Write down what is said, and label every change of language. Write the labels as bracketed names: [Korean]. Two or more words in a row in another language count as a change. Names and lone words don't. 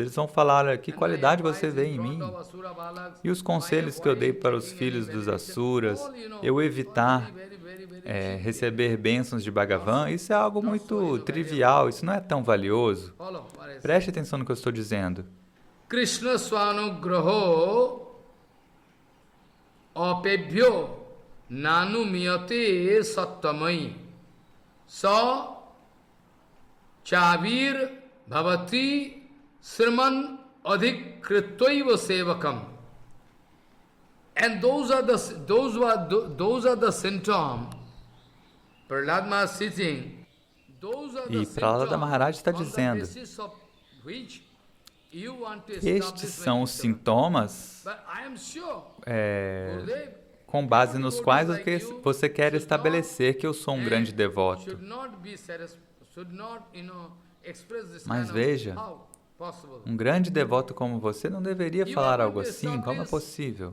[Portuguese] Eles vão falar, que qualidade você vê em mim? E os conselhos que eu dei para os filhos dos Asuras, eu evitar receber bênçãos de Bhagavan, isso é algo muito trivial, isso não é tão valioso. Preste atenção no que eu estou dizendo. [Sanskrit] Krishna Swanugraho apebhyo nanumiyate sattamai sa chavir bhavati sriman adhikrittvaiva sevakam. [English] And those are the symptoms. Prahlad Maharaj sitting. [Portuguese] E Prahlada Maharaj está dizendo, estes são os sintomas com base nos quais você quer estabelecer que eu sou um grande devoto. Mas veja, um grande devoto como você não deveria falar algo assim, como é possível?